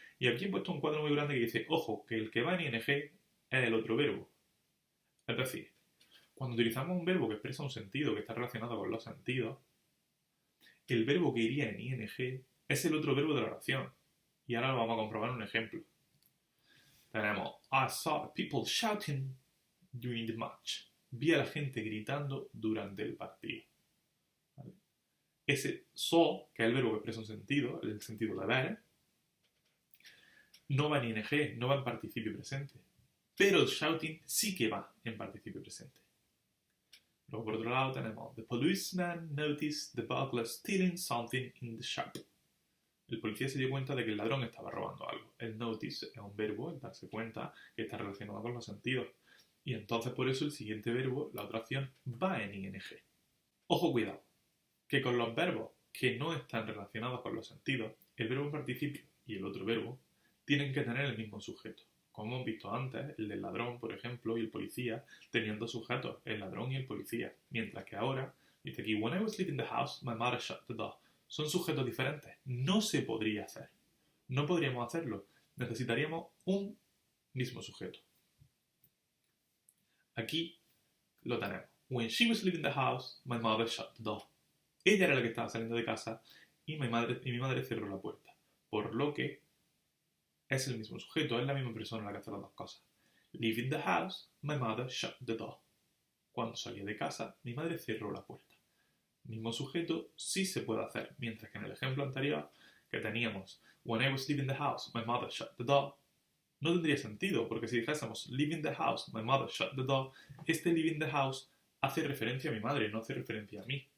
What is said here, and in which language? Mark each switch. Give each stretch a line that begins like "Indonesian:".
Spanish: Y aquí he puesto un cuadro muy grande que dice, ojo, que el que va en ing es el otro verbo. Es decir, cuando utilizamos un verbo que expresa un sentido que está relacionado con los sentidos, el verbo que iría en ing es el otro verbo de la oración. Y ahora lo vamos a comprobar en un ejemplo. Tenemos,
English: I saw people shouting during the match.
Spanish: Vi a la gente gritando durante el partido. ¿Vale? Ese saw, que es el verbo que expresa un sentido, el sentido de ver, no va en ing, no va en participio presente. Pero el shouting sí que va en participio presente. Luego, por otro lado, tenemos,
English: the policeman noticed the burglar stealing something in the shop.
Spanish: El policía se dio cuenta de que el ladrón estaba robando algo. El notice es un verbo, el darse cuenta, que está relacionado con los sentidos. Y entonces por eso el siguiente verbo, la otra acción, va en ing. Ojo, cuidado, que con los verbos que no están relacionados con los sentidos, el verbo en participio y el otro verbo tienen que tener el mismo sujeto. Como hemos visto antes, el del ladrón, por ejemplo, y el policía tenían dos sujetos, el ladrón y el policía. Mientras que ahora, dice aquí,
English: when I was leaving the house, my mother shut the door.
Spanish: Son sujetos diferentes. No se podría hacer. No podríamos hacerlo. Necesitaríamos un mismo sujeto. Aquí lo tenemos.
English: When she was leaving the house, my mother shut the door.
Spanish: Ella era la que estaba saliendo de casa y mi madre cerró la puerta. Por lo que es el mismo sujeto, es la misma persona la que hace las dos cosas.
English: Leaving the house, my mother shut the door.
Spanish: Cuando salía de casa, mi madre cerró la puerta. Mismo sujeto sí se puede hacer, mientras que en el ejemplo anterior que teníamos
English: when I was leaving the house, my mother shut the door,
Spanish: no tendría sentido, porque si dijésemos
English: leaving the house, my mother shut the door,
Spanish: este
English: leaving the house
Spanish: hace referencia a mi madre, no hace referencia a mí.